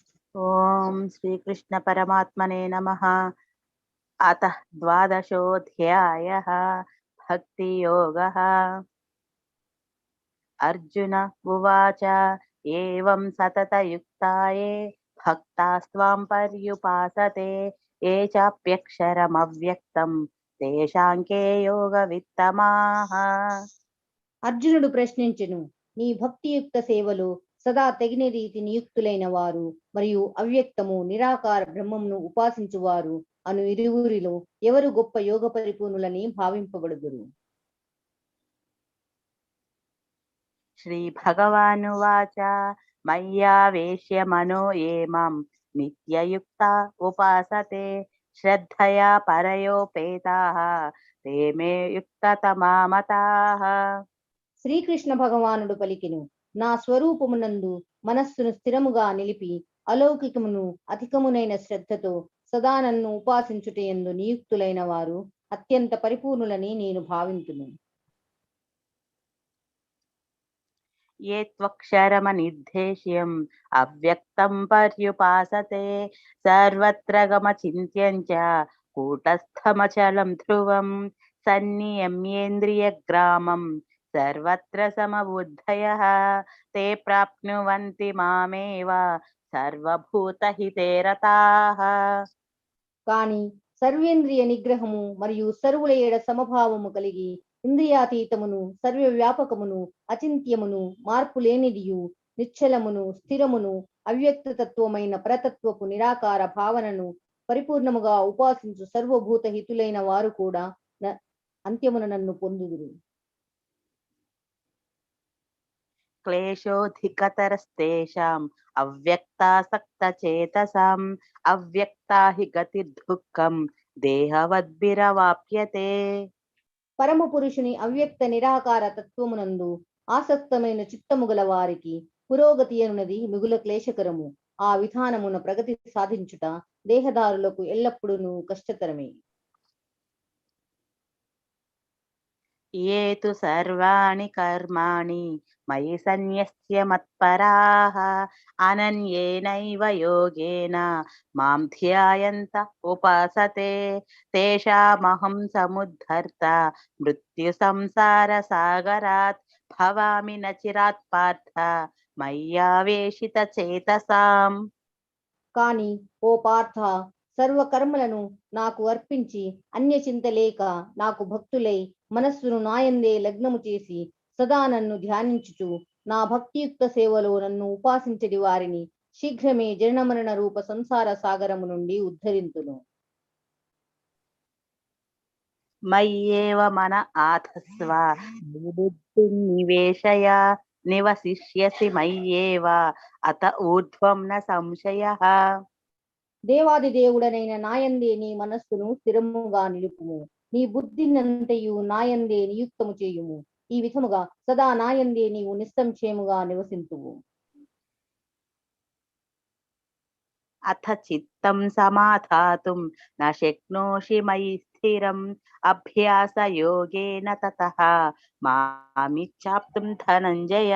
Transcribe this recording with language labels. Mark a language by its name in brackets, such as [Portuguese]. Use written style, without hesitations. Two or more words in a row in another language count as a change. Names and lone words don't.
[Sanskrit] ओम श्री कृष्ण परमात्मने नमः। अतः द्वादशोऽध्यायः भक्ति योगः। अर्जुन उवाच एवं सततयुक्ताये भक्तास्त्वां पर्युपासते ये चाप्यक्षरमव्यक्तं तेषां के योगवित्तमाः। [Telugu] అర్జునుడు ప్రశ్నించెను, నీ భక్తియుక్త సేవలో సదా తెగిన రీతి నియుక్తులైన వారు మరియు అవ్యక్తము నిరాకార బ్రహ్మమును ఉపాసించువారు అను ఇరువురిలో ఎవరు గొప్ప యోగ పరిపూర్ణులని భావింపబడుదురు? [Sanskrit] श्रीभगवानुवाच मय्यावेश्य मनो ये मां नित्ययुक्ता उपासते श्रद्धया परयोपेताः ते मे युक्ततमा मताः। [Telugu] శ్రీకృష్ణ భగవానుడు పలికెను, నా స్వరూపమునందు మనస్సును స్థిరముగా నిలిపి అలౌకికమును అధికమునైన శ్రద్ధతో సదా నన్ను ఉపాసించుటయందు నియుక్తులైన వారు అత్యంత పరిపూర్ణులని నేను భావింతును. [Sanskrit] ये त्वक्षरमनिर्देश्यम् अव्यक्तं पर्युपासते सर्वत्र गमचिन्त्यं च कूटस्थमचलं ध्रुवं सन्नियम्येन्द्रियग्रामं सर्वत्र समबुद्धयः ते प्राप्नुवन्ति मामेव सर्वभूतहिते रताः। [Telugu] కాని సర్వేంద్రియ నిగ్రహము మరియు సర్వుల ఏడ సమభావము కలిగి ఇంద్రియాతీతమును సర్వవ్యాపకమును అచింత్యమును మార్పు లేనిదియు నిశ్చలమును స్థిరమును అవ్యక్తతత్వమైన పరతత్వపు నిరాకార భావనను పరిపూర్ణముగా ఉపాసించు సర్వభూత హితులైన వారు కూడా అంత్యమున నన్ను పొందుదురు. [Sanskrit] क्लेशोऽधिकतरस्तेषाम् अव्यक्तासक्तचेतसाम् अव्यक्ता हि गतिर्दुःखम् देहवद्भिरवाप्यते। [Telugu] పరమ పురుషుని అవ్యక్త నిరాకార తత్వమునందు ఆసక్తమైన చిత్తము గల వారికి పురోగతి అనున్నది మిగుల క్లేశకరము. ఆ విధానమున ప్రగతి సాధించుట దేహదారులకు ఎల్లప్పుడూ కష్టతరమే. [Sanskrit] ये तु सर्वाणि कर्माणि मयि सन्न्यस्य मत्पराः अनन्येनैव योगेन मां ध्यायन्त उपासते तेषामहं समुद्धर्ता मृत्युसंसारसागरात् भवामि न चिरात् पार्थ मय्यावेशितचेतसाम्। [Telugu] కాని ఓ పార్థ, సర్వకర్మలను నాకు అర్పించి అన్యచింత లేక నాకు భక్తులై మనస్సును నాయందే లగ్నము చేసి సదా నన్ను ధ్యానించుచు నా భక్తియుక్త సేవలో నన్ను ఉపాసించడి వారిని శీఘ్రమే జననమరణ రూప సంసార సాగరము నుండి ఉద్ధరింతును. [Sanskrit] मय्येव मन आधस्व बुद्धिं निवेशय निवसिष्यसि मय्येव अत ऊर्ध्वं न संशयः। [Telugu] దేవాది దేవుడనైన నాయందే నీ మనస్సును స్థిరముగా నిలుపుము, నీ బుద్ధినంతయు నాయందే నియుక్తము చేయుము. ఈ విధముగా సదా నాయందే నీవు నిస్సంశయముగా నివసింతువు. [Sanskrit] अथ चित्तं समाधातुं न शक्नोषि मयि स्थिरम् अभ्यासयोगेन ततः मामिच्छाप्तुं धनञ्जय।